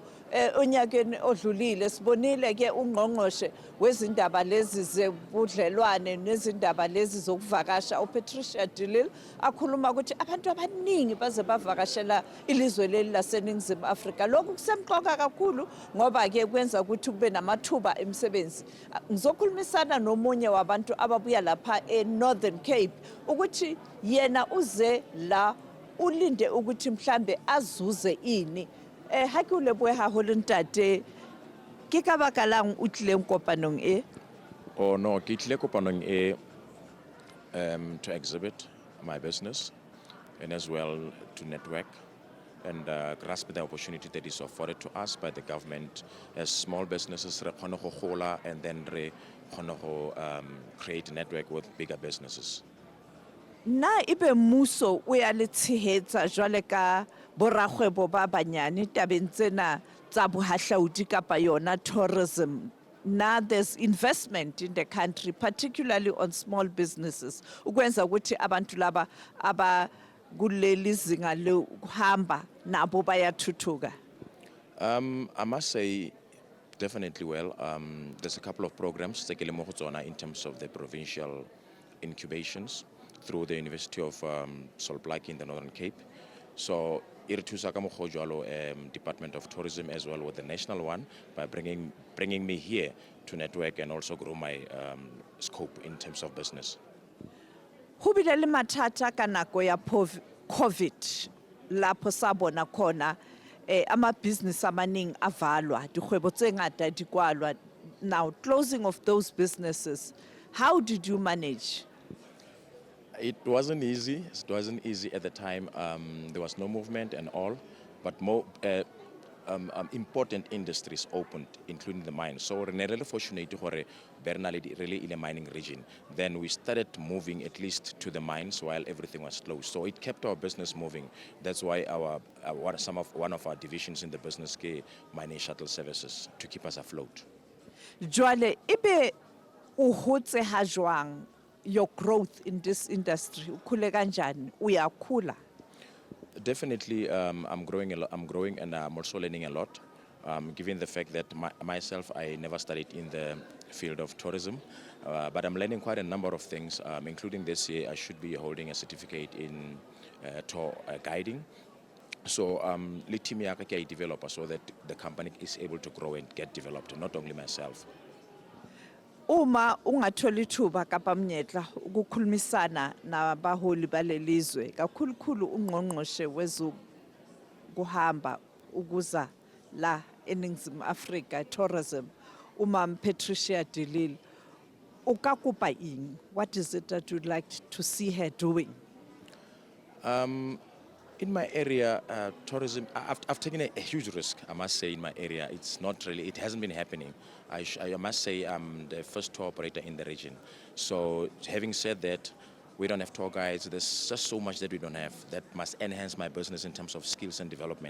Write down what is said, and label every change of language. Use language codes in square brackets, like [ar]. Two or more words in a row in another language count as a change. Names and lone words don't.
[zu] Onyakeni odlulile sibonile ke ungqongqoshe wezindaba lezi zebudlelwane nezindaba lezi zokuvakasha uPatricia de Lille akhuluma ukuthi abantu abaningi baze bavakashela ilizwe leli laseNingizimu Afrika. Lokhu kusemqoka kakhulu ngoba ke kwenza ukuthi kube namathuba emisebenzi. Ngizokhulumisana nomunye wabantu ababuya lapha eNorthern Cape ukuthi yena uze la ulinde ukuthi mhlambe azuze ini. [st] Ha ke o lebohe haholo ntate, ke ka baka lang o tlileng kopanong e? [en] Oh no, [st] ke tlile kopanong e [en] to exhibit my business and as well to network and grasp the opportunity that is afforded to us by the government as small businesses [st] re kgone go gola [en] and then [st] re kgone go [en] create a network with bigger businesses. [st] Na ibe mmuso o ya le tshehetsa jwale ka borakgwebo ba banyane tabeng tsena tsa bohahlaudi kapa yona tourism? [en] Now there's investment in the country, particularly on small businesses, [zu] ukwenza ukuthi abantu laba abakuleli zinga lokuhamba nabo bayathuthuka. [en] I must say definitely well. There's a couple of programs in terms of the provincial incubations through the University of Solblak in the Northern Cape. So Department of Tourism as well with the national one by bringing me here to network and also grow my scope in terms of business. [st] Ho bile le mathata ka nako ya COVID [zu] lapho sabona khona ama-business amaningi avalwa, [st] dikgwebo tse ngata di kwalwa. [en] Now closing of those businesses, how did you manage? It wasn't easy. It wasn't easy at the time. There was no movement and all, but more important industries opened, including the mines. So we're really fortunate to Bernal really in a mining region. Then we started moving at least to the mines while everything was closed. So it kept our business moving. That's why one of our divisions in the business, mining shuttle services, to keep us afloat. [st] Jwale ibe uhotse ha jwang [en] your growth in this industry? [zu] Ukhule kanjani? Uyakhula? [en] Definitely, I'm growing and I'm also learning a lot. Given the fact that myself, I never studied in the field of tourism, but I'm learning quite a number of things, including this year I should be holding a certificate in tour guiding. So [st] le team ya ka ke a developer [en] so that the company is able to grow and get developed, not only myself. [zu] Uma ungatholi thuba kapa mnyetla ukukhulumisana nabaholi balelizwe kakhulukhulu ungqongqoshe wezokuhamba ukuza la eNingizimu Afrika tourism Patricia de Lille, ukakupa ini? [en] What is it that you'd like to see her doing? In my area, tourism, I've taken a huge risk, I must say, in my area. It's not really, it hasn't been happening. I must say I'm the first tour operator in the region. So having said that, we don't have tour guides. There's just so much that we don't have that must enhance my business in terms of skills and development.